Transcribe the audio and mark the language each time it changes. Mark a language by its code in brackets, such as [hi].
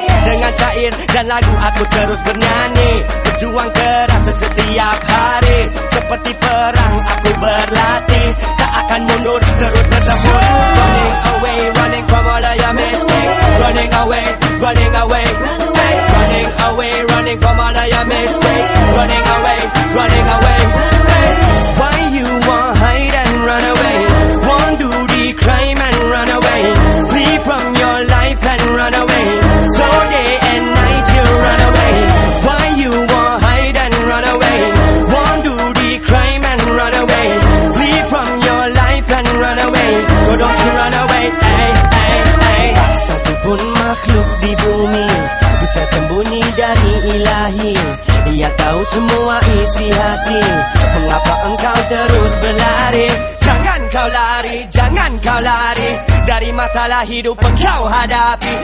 [id] Dengan syair dan lagu aku terus bernyanyi, berjuang keras setiap hari. Seperti perang aku berlatih, tak akan mundur terus bertempur. [en] Running away, running from all of your mistakes. Running away, running away, hey. Running away, running from all of your mistakes. Running away, running away, hey. Why you won't hide and run away? Won't do the crime and run away. Flee from your life and run away. So day and night you run away. Why you won't hide and run away? Won't do the crime and run away. Flee from your life and run away. So don't you run away, hey, hey, hey. [id] Satu pun makhluk di bumi bisa sembunyi dari ilahi. Ia tahu semua isi hati. Mengapa engkau terus berlari? Jangan kau lari, jangan kau lari dari masalah hidup engkau hadapi.